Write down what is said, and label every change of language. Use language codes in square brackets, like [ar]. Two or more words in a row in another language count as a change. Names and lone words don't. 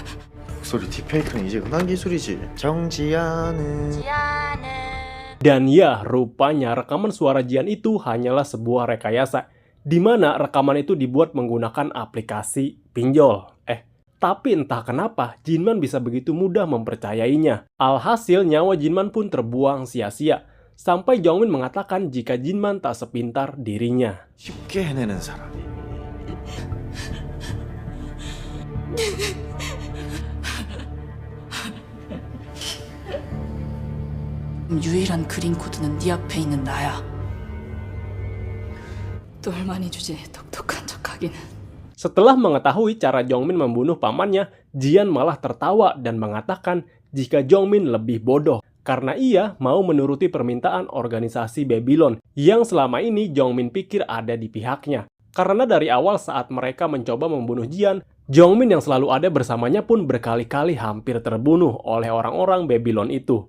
[ko] 목소리 딥페이크는 이제 흔한 기술이지. 정지아는 [id] Dan ya, rupanya rekaman suara Jian itu hanyalah sebuah rekayasa, di mana rekaman itu dibuat menggunakan aplikasi pinjol. Tapi entah kenapa, Jinman bisa begitu mudah mempercayainya. Alhasil, nyawa Jinman pun terbuang sia-sia, sampai Jongmin mengatakan jika Jinman tak sepintar dirinya. [ko] 쉽게 해내는 사람이. 유일한 그린 코드는 네 앞에 있는 나야. 똘마니 주제에 똑똑한 척하기는. [id] Setelah mengetahui cara Jongmin membunuh pamannya, Jian malah tertawa dan mengatakan jika Jongmin lebih bodoh karena ia mau menuruti permintaan organisasi Babylon yang selama ini Jongmin pikir ada di pihaknya. Karena dari awal saat mereka mencoba membunuh Jian, Jongmin yang selalu ada bersamanya pun berkali-kali hampir terbunuh oleh orang-orang Babylon itu.